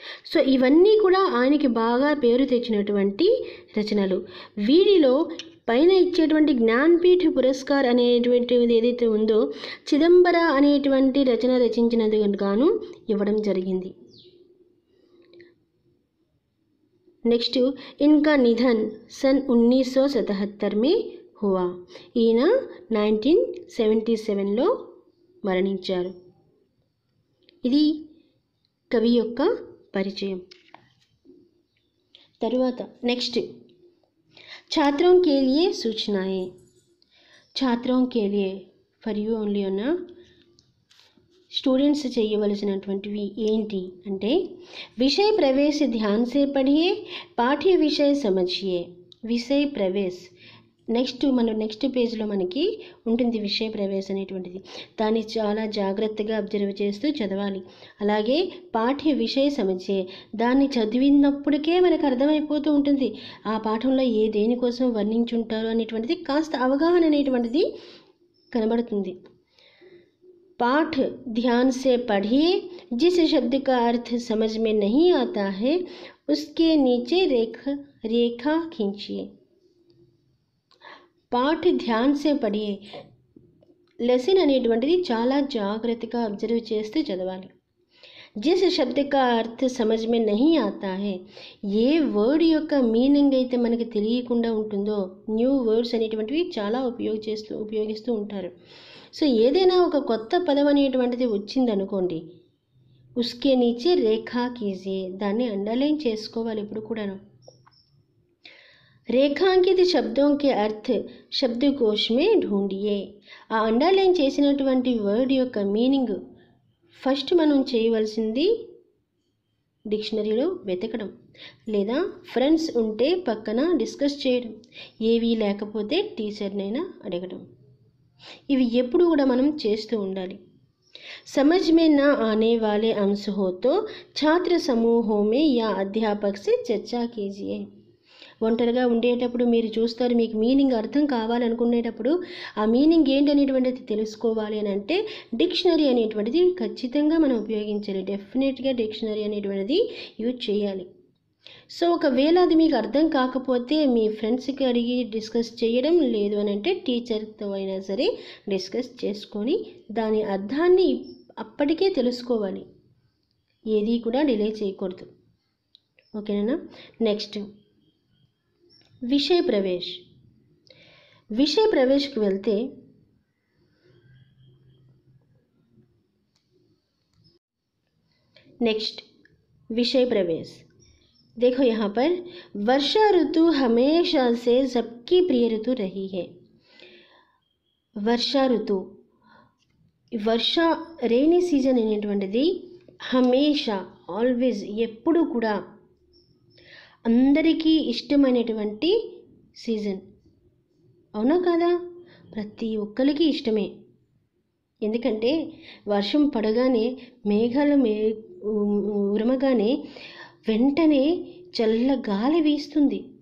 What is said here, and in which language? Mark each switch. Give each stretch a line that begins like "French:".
Telugu: So ఇవన్నీ కూడా ఆయనకి బాగా పేరు తెచ్చినటువంటి రచనలు. వీటిలో పైన ఇచ్చేటువంటి జ్ఞానపీఠ పురస్కార్ అనేటువంటిది ఏదైతే ఉందో చిదంబర అనేటువంటి రచన రచించినందుకు గాను ఇవ్వడం జరిగింది.
Hindi: नेक्स्ट इनका निधन सन 1977 में हुआ.
Telugu: ఈయన 1977లో మరణించారు. ఇది కవి యొక్క పరిచయం. తరువాత
Hindi: నెక్స్ట్ छात्रों के लिए सूचनाएं.
Telugu: छात्रों के लिए ఫర్ యూ ఓన్లీ అన్న స్టూడెంట్స్ చేయవలసినటువంటివి ఏంటి అంటే
Hindi: విషయ ప్రవేశ ధ్యాన్ సే పढ़िए, పాఠ్య విషయ సమझिए.
Telugu: విషయ ప్రవేశ్ నెక్స్ట్ పేజ్లో మనకి ఉంటుంది విషయ ప్రవేశ అనేటువంటిది. దాన్ని చాలా జాగ్రత్తగా అబ్జర్వ్ చేస్తూ చదవాలి. అలాగే
Hindi: పాఠ్య విషయ సమझिए,
Telugu: దాన్ని చదివినప్పటికే మనకు అర్థమైపోతూ ఉంటుంది ఆ పాఠంలో దేనికోసం వర్ణించుంటారు అనేటువంటిది కాస్త అవగాహన అనేటువంటిది కనబడుతుంది.
Hindi: पाठ ध्यान से पढ़िए, जिस शब्द का अर्थ समझ में नहीं आता है उसके नीचे रेखा खींचिए. पाठ ध्यान से पढ़िए,
Telugu: లెసన్ అనేటువంటిది చాలా జాగ్రత్తగా అబ్జర్వ్ చేస్తూ చదవాలి.
Hindi: जिस शब्द का अर्थ समझ में नहीं आता है,
Telugu: ఏ వర్డ్ యొక్క మీనింగ్ అయితే మనకి తెలియకుండా ఉంటుందో, న్యూ వర్డ్స్ అనేటువంటివి చాలా ఉపయోగిస్తూ ఉంటారు. సో ఏదైనా ఒక కొత్త పదం అనేటువంటిది వచ్చిందనుకోండి,
Hindi: ఉస్కే నీచే రేఖా కీజియే,
Telugu: దాన్ని అండర్లైన్ చేసుకోవాలి ఎప్పుడు కూడాను.
Hindi: రేఖాంకిత శబ్దం కే అర్థ్ శబ్దకోశ్ మే ఢూంఢియే,
Telugu: ఆ అండర్లైన్ చేసినటువంటి వర్డ్ యొక్క మీనింగ్ ఫస్ట్ మనం చేయవలసింది డిక్షనరీలో వెతకడం, లేదా ఫ్రెండ్స్ ఉంటే పక్కన డిస్కస్ చేయడం, ఏవీ లేకపోతే టీచర్నైనా అడగడం. ఇవి ఎప్పుడు కూడా మనం చేస్తూ ఉండాలి.
Hindi: समझ में न आने वाले अंश हो तो छात्र समूहों में या अध्यापक से चर्चा कीजिए.
Telugu: ఒంటరిగా ఉండేటప్పుడు మీరు చూస్తారు, మీకు మీనింగ్ అర్థం కావాలనుకునేటప్పుడు ఆ మీనింగ్ ఏంటనేటువంటిది తెలుసుకోవాలి అని అంటే డిక్షనరీ అనేటువంటిది ఖచ్చితంగా మనం ఉపయోగించాలి. డెఫినెట్గా డిక్షనరీ అనేటువంటిది యూజ్ చేయాలి. సో ఒకవేళ అది మీకు అర్థం కాకపోతే మీ ఫ్రెండ్స్కి అడిగి డిస్కస్ చేయడం, లేదు అని అంటే టీచర్తో అయినా సరే డిస్కస్ చేసుకొని దాని అర్థాన్ని అప్పటికే తెలుసుకోవాలి. ఏది కూడా డిలే చేయకూడదు. ఓకేనా? నెక్స్ట్ విషయ ప్రవేశ్. విషయ ప్రవేశ్కి వెళ్తే
Hindi: नेक्स्ट विषय प्रवेश. देखो यहाँ पर वर्षा ऋतु हमेशा से सबकी प्रिय ऋतु रही है. वर्षा ऋतु
Telugu: వర్ష రైనీ సీజన్ అనేటువంటిది హమేషా ఆల్వేస్ ఎప్పుడు కూడా అందరికీ ఇష్టమైనటువంటి సీజన్. అవునా కాదా? ప్రతి ఒక్కరికి ఇష్టమే. ఎందుకంటే వర్షం పడగానే మేఘాలు ఉరమగానే వెంటనే చల్ల గాలి వీస్తుంది.